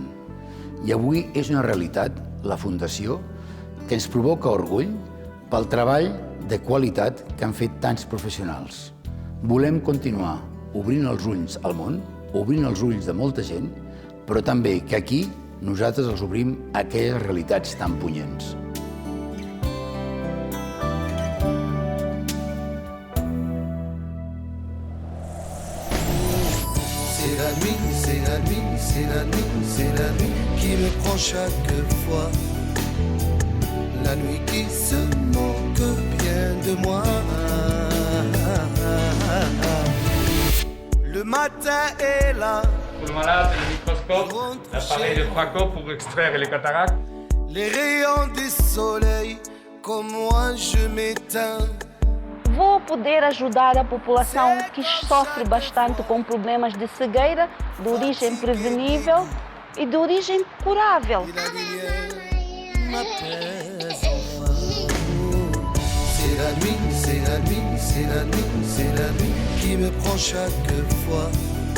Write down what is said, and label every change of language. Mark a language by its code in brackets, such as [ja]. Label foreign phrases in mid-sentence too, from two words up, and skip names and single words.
[ca] I avui és una realitat, la Fundació, que ens provoca orgull pel treball de qualitat que han fet tants professionals. Volem continuar obrint els ulls al món, obrint els ulls de molta gent, però també que aquí nosaltres els obrim a aquelles realitats tan punyents. [fr] C'est la nuit qui me prend chaque fois. La nuit qui se moque bien de moi. Le matin est là. Pour le malade, le microscope, l'appareil de Praco pour extraire les cataractes. Les rayons du soleil, comme moi je m'éteins. [pt] Vou poder ajudar a população que sofre bastante com problemas de cegueira, de origem prevenível e de origem curável. [fr] C'est la nuit qui me prend chaque fois.